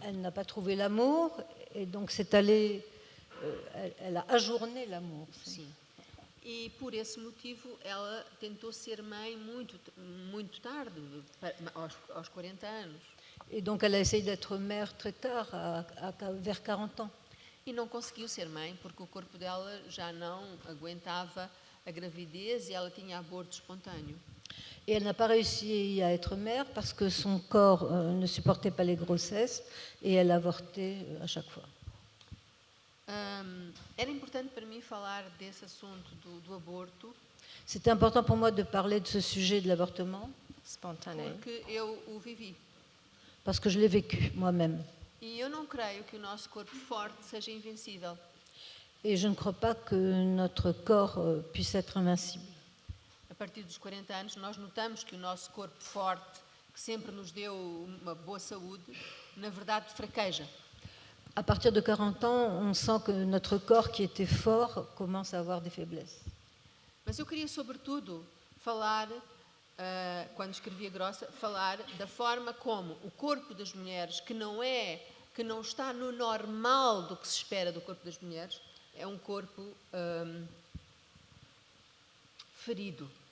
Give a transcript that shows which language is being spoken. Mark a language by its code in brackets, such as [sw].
[fr] Elle n'a pas trouvé l'amour et donc c'est allé. Elle a ajourné l'amour. [pt] Sim. E por esse motivo ela tentou ser mãe muito tarde, aos 40 anos. [fr] Et donc elle a essayé d'être mère très tard, vers 40 ans. [pt] E não conseguiu ser mãe porque o corpo dela já não aguentava a gravidez e ela tinha aborto espontâneo. [fr] Et elle n'a pas réussi à être mère parce que son corps ne supportait pas les grossesses et elle avortait à chaque fois. [pt] Era importante para mim falar desse assunto do aborto. [fr] C'était important pour moi de parler de ce sujet de l'avortement Spontané. [pt] Porque eu o vivi. [fr] parce que je l'ai vécu moi-même. [pt] E eu não creio que o nosso corpo forte seja invencível. [fr] Et je ne crois pas que notre corps puisse être invincible. [pt] A partir dos 40 anos, nós notamos que o nosso corpo forte, que sempre nos deu uma boa saúde, na verdade fraqueja. [fr] À partir de 40 ans, on sent que notre corps qui était fort commence à avoir des faiblesses. [pt] Mas eu queria, sobretudo, falar, quando escrevi a Grossa, falar da forma como o corpo das mulheres, que não está no normal do que se espera do corpo das mulheres, é um corpo ferido.